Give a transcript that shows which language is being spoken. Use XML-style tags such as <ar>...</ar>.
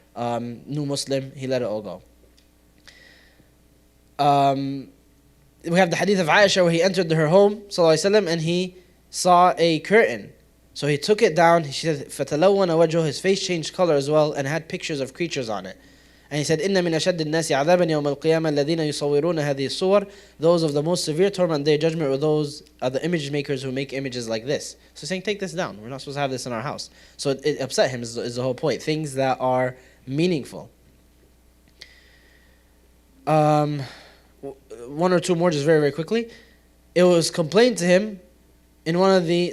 <en>New Muslim, he let it all go. We have the hadith of Aisha where he entered her home, sallallahu alaihi wasallam, and he saw a curtain. So he took it down. She said,</en> <ar>فَتَلَوَّنَ وَجْهُهُ,</ar> <en>his face changed color as well, and had pictures of creatures on it. And he said,</en> <ar>إِنَّ مِنْ أَشَدِّ النَّاسِ عَذَابًا يَوْمَ الْقِيَامَةِ الَّذِينَ يُصَوِّرُونَ هَذِهِ الصُّوَرِ.</ar> <en>Those of the most severe torment on the day of judgment are those are the image makers who make images like this. So he's saying, take this down. We're not supposed to have this in our house. So it upset him, is the whole point. Things that are meaningful. One or two more just very, very quickly. It was complained to him in one of the...</en>